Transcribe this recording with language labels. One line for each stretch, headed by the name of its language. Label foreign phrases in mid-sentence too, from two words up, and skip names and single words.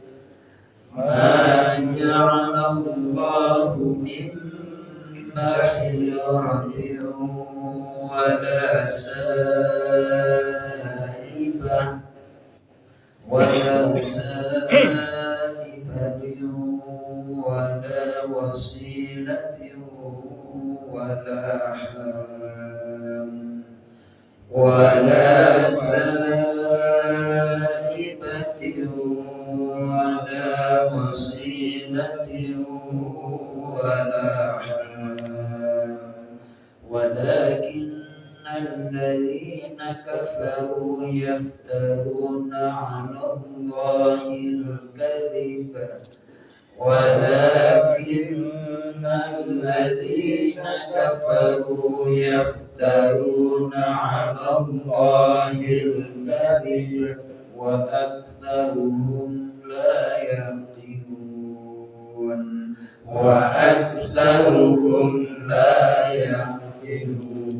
Arabic: ما جعل الله من بحيرة ولا سائبة ولا سائبة ولا وصيلة ولا حام ولا سائبة ولا وصيلة ولا حام ولكن الذين كفروا يفترون على الله الكذب ولكن الذين كفروا يفترون على الله الكذب وأكثرهم لا يعقلون وأكثرهم لا يعقلون.